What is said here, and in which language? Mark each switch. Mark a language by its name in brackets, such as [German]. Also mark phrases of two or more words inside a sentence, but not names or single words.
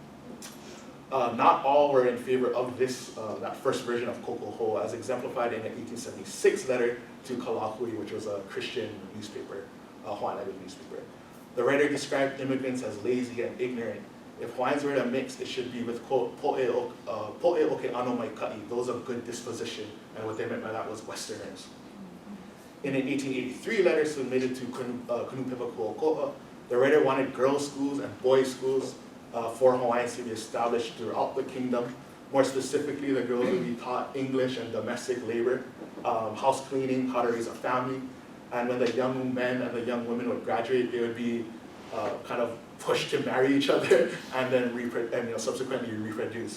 [English] Not all were in favor of that first version of koko ho, as exemplified in an 1876 letter to Lahui, which was a Christian newspaper, a Hawaiian language newspaper. The writer described immigrants as lazy and ignorant. If Hawaiians were to mix, it should be with, quote, [Hawaiian] po'e oke ano mai ka'i, [English] those of good disposition, and what they meant by that was Westerners. In an 1883 letter submitted to Kunupepa Kuoko'a, the writer wanted girls' schools and boys' schools for Hawaiians to be established throughout the kingdom. More specifically, the girls would be taught English and domestic labor, house cleaning, how to raise a family, and when the young men and the young women would graduate, they would be kind of pushed to marry each other and then subsequently reproduce.